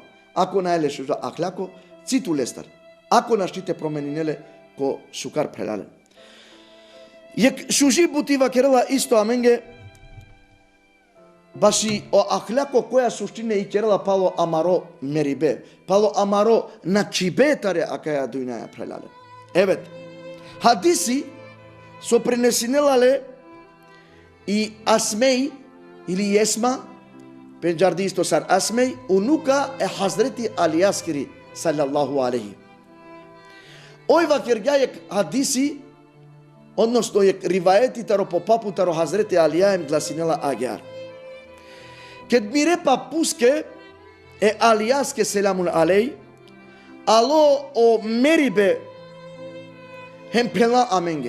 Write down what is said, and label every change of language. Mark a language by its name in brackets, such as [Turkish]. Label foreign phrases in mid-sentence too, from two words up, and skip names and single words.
[Romany] Ako najele šužo ahlako, citu lestar. Ako naštite promeninele ko šukar prelale. Jek šuži buti vakerela isto amenge, baši o ahlako koja suštine i kerela palo amaro meribe, palo amaro na čibetare akaja dujnaja prelale. Evet, hadisi so prenesinelale i Asmej ili Jesma, penđardi isto sar Asmej, unuka e Hazreti Alijaskiri [Arabic] صلى الله عليه. [Romany] Oj vakerja jek hadisi, odnosno jek rivajeti taro po papu taro Hazreti Alijajem glasinela agar. Kad mi repa puske e Alijaske [Arabic] سلام عليه, [Romany] alo o meribe hem pela amenge.